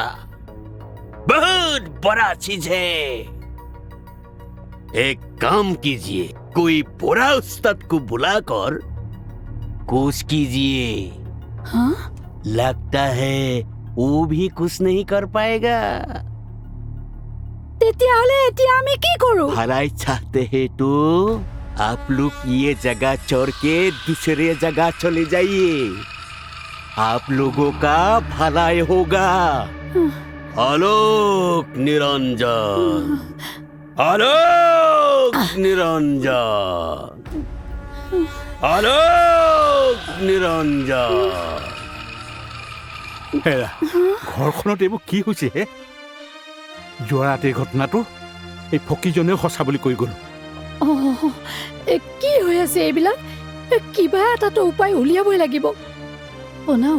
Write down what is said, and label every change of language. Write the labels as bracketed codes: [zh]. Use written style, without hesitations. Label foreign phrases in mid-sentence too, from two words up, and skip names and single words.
[hi] बहुत बड़ा चीज है। एक काम कीजिए, कोई बुरा उस्ताद को बुलाकर कोश कीजिए। हाँ? लगता है वो भी कुछ नहीं कर पाएगा। [as] তেতিয়াহ'লে এতিয়া আমি কি কৰো [hi] भलाई चाहते हैं तो आप लोग ये जगह छोड़ के दूसरे जगह चले जाइए आप लोगों का भलाई होगा आलोक निरंजन आलोक निरंजन आलोक निरंजन [as] হেৰা ঘৰখনত এইবোৰ কি হৈছে হে যোৱা ৰাতিৰ ঘটনাটো এই ফকীজনেও সঁচা বুলি কৈ গ'ল কি হৈ আছে এইবিলাক কিবা এটাতো উপায় উলিয়াবই লাগিব বনাও